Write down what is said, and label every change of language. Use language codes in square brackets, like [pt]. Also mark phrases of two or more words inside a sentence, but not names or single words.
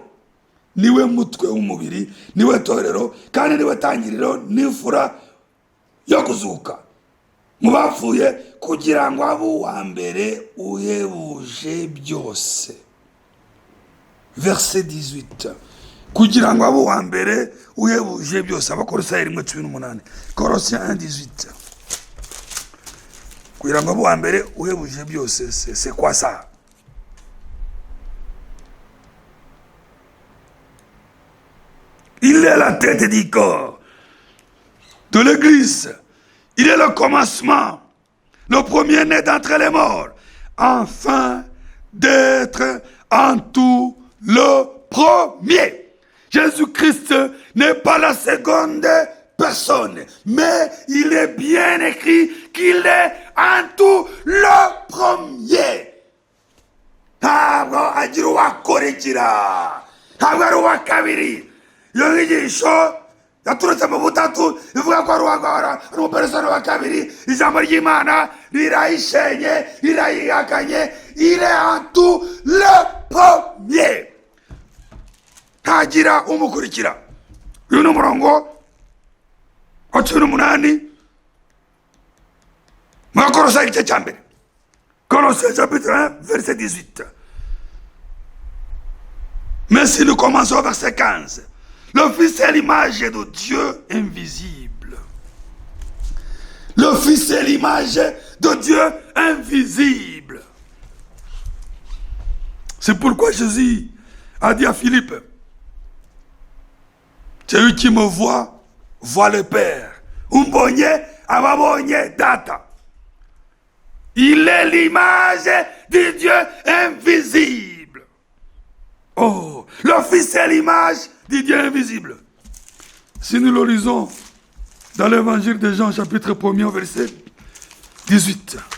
[rw] Niwe mutwe w'umubiri, niwe torero, kandi niwe tangiriro n'imfura yo kuzuka mu bapfuye, kugira ngo abe uwa mbere uhebuje byose. [fr] Verset 18. [rw] Kugira ngo abe uwa mbere uhebuje byose. Abakolosayi 1:18. Colossiens 1:18. Kugira ngo abe uwa mbere uhebuje byose. [fr] C'est quoi ça? Il est la tête du corps de l'Église. Il est le commencement, le premier-né d'entre les morts, afin d'être en tout le premier. Jésus-Christ n'est pas la seconde personne, mais il est bien écrit qu'il est en tout le premier. [rw] Ntabwo agira uwakurikira, ntabwo ari uwa kabiri. Iyo nyigisho yaturutse mu butatu ivuga ko ari umuperesona wa kabiri. Ijambo ry'Imana rirayishenye, rirayihakanye. Il est en tout le premier. Ntagira umukurikira. Uyu ni umurongo wa 18 mu Bakolosayi igice cya mbere. [fr] Colossiens chapitre 1 verset 18. Mais si nous commençons au verset 15. Le Fils est l'image de Dieu invisible. Le Fils est l'image de Dieu invisible. C'est pourquoi Jésus a dit à Philippe, celui qui me voit, voit le Père. [rw] Umbonye ababonye data. [fr] Il est l'image du Dieu invisible. Oh, le Fils est l'image du Dieu invisible. Si nous le lisons dans l'évangile de Jean, chapitre 1er, verset 18.